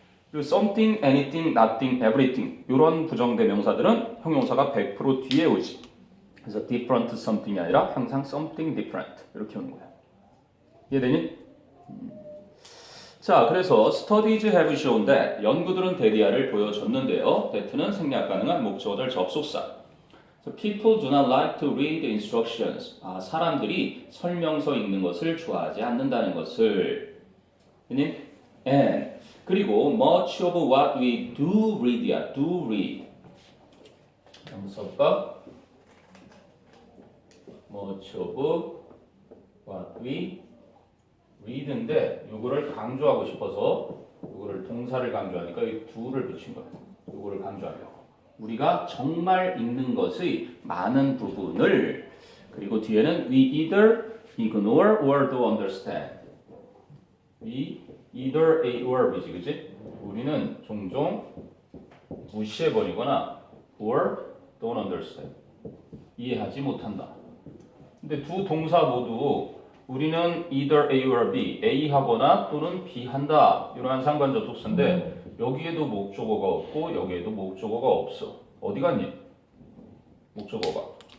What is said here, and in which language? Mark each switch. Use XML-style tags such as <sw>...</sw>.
<ko>그리고 something, anything, nothing, everything 이런 부정대명사들은 형용사가 100% 뒤에 오지. 그래서 different something이 아니라 항상 something different 이렇게 오는 거야. 이해되니? 자, 그래서</ko> <en>studies have shown that</en> <ko>연구들은 대디아를 보여줬는데요. that는 생략 가능한 목적어절 접속사.</ko> <en>So people do not like to read instructions.</en> <ko>사람들이 설명서 읽는 것을 좋아하지 않는다는 것을.</ko> <en>and</en> <ko>그리고</ko> <en>much of what we do read야.</en> <ko>do read. 한번 써볼까? much of what we read인데 요거를 강조하고 싶어서 요거를 동사를 강조하니까 이 do를 붙인 거야. 요거를 강조하려고. 우리가 정말 읽는 것의 많은 부분을 그리고 뒤에는</ko> <en>we either ignore or do understand. we either A or B지, 그지?</en> <ko>우리는 종종 무시해버리거나</ko> <en>or don't understand.</en> <ko>이해하지 못한다. 근데 두 동사 모두 우리는</ko> <en>either A or B,</en> <ko>A 하거나 또는 B 한다. 이러한 상관접속사인데 여기에도 목적어가 없고 여기에도 목적어가 없어. 어디 갔니? 목적어가.</ko>